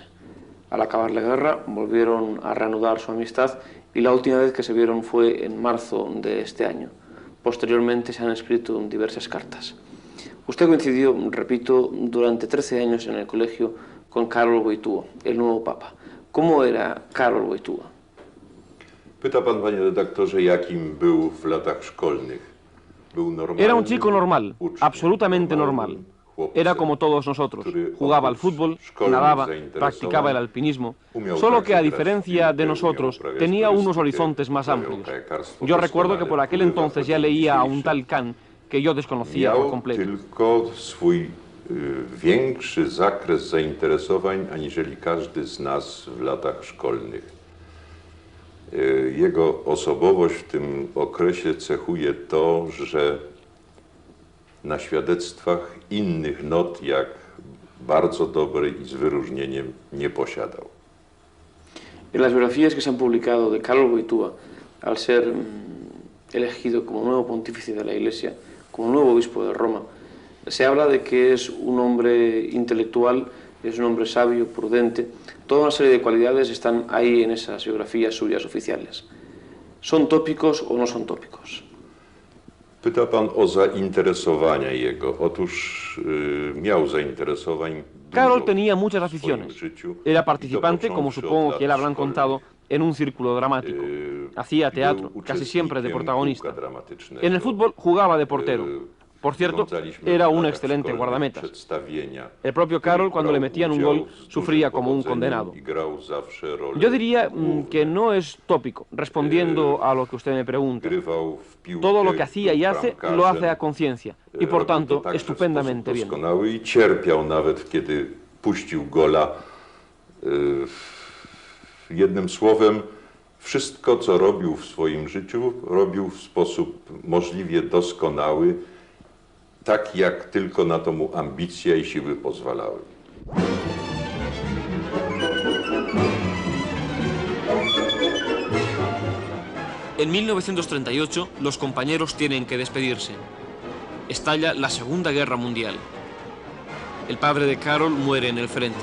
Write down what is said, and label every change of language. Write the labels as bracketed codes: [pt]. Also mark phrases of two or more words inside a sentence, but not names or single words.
[es] Al acabar la guerra, volvieron a reanudar su amistad y la última vez que se vieron fue en marzo de este año. Posteriormente se han escrito diversas cartas. Usted coincidió, repito, durante 13 años en el colegio con Karol Wojtyła, el nuevo papa. ¿Cómo era Karol Wojtyła? [pl] Pyta pan, panie redaktorze, jakim był w latach szkolnych. [es] Era un chico normal, absolutamente normal. Era como todos nosotros. Jugaba al fútbol, nadaba, practicaba el alpinismo, solo que a diferencia de nosotros tenía unos horizontes más amplios. Yo recuerdo que por aquel entonces ya leía a un tal Kant que yo desconocía por completo. [pl] Tylko swój większy zakres zainteresowań aniżeli każdy z nas w latach szkolnych. Jego osobowość w tym okresie cechuje to, że na świadectwach innych not jak bardzo dobry i z wyróżnieniem nie posiadał. [es] En las biografías que se han publicado de Karol Wojtyła, al ser elegido como nuevo pontífice de la Iglesia, como nuevo obispo de Roma, se habla de que es un hombre intelectual, es un hombre sabio, prudente. Toda una serie de cualidades están ahí en esas biografías suyas oficiales. ¿Son tópicos o no son tópicos? [pl] Pyta pan o zainteresowania jego. Otóż miał zainteresowań. [es] Karol tenía muchas aficiones. Era participante, como supongo que le habrán contado, en un círculo dramático. Hacía teatro, casi siempre de protagonista. En el fútbol jugaba de portero. Por cierto, era un excelente guardametas. El propio Karol, cuando le metían un gol, sufría como un condenado. Yo diría que no es tópico, respondiendo a lo que usted me pregunta. Todo lo que hacía y hace, lo hace a conciencia, y por tanto, estupendamente bien. [pl] I cierpiał nawet, kiedy puścił gola. Jednym słowem, wszystko, co robił w swoim życiu, robił w sposób możliwie doskonały, tak jak tylko na to mu ambicja i siły pozwalały. [es] En 1938, los compañeros tienen que despedirse. Estalla la Segunda Guerra Mundial. El padre de Karol muere en el frente.